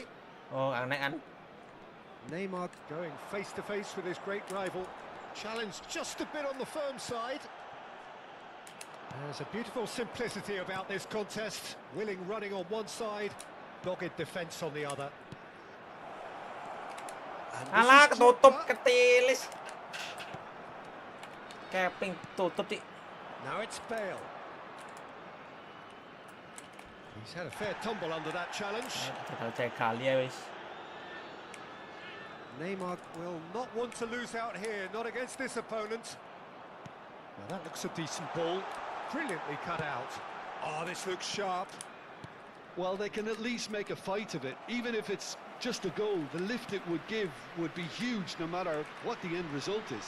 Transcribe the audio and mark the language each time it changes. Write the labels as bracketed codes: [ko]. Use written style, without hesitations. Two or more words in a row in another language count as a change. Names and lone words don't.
[id] Oh, aneh. [en] Neymar going face to face with his great rival. Challenged just a bit on the firm side. There's a beautiful simplicity about this contest. Willing running on one side, dogged defence on the other. [jv] Alah, ketutup ketilis. [id] Keping tutup sih. [en] Now it's Bale. He's had a fair tumble under that challenge. [id] Cek kali ya wis. [en] Neymar will not want to lose out here, not against this opponent. Now that looks a decent ball. Brilliantly cut out. Oh, this looks sharp. Well, they can at least make a fight of it. Even if it's just a goal, the lift it would give would be huge no matter what the end result is.